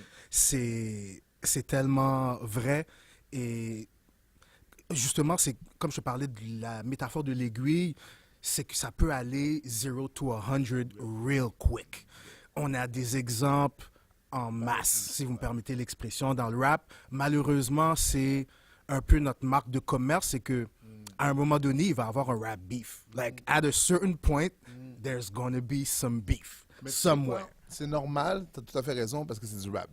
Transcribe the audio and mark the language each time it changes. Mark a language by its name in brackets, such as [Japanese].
[French] C'est tellement vrai. Et justement, c'est comme je parlais de la métaphore de l'aiguille, c'est que ça peut aller [English] 0 to 100 real quick. [French] On a des exemples en masse, si vous me permettez l'expression, dans le rap. Malheureusement, c'est un peu notre marque de commerce, c'est que à un moment donné, il va y avoir un rap beef. [English] Like, at a certain point, there's gonna be some beef [French] Mais tu sais [English] somewhere. [French] quoi? C'est normal, tu as tout à fait raison, parce que c'est du rap.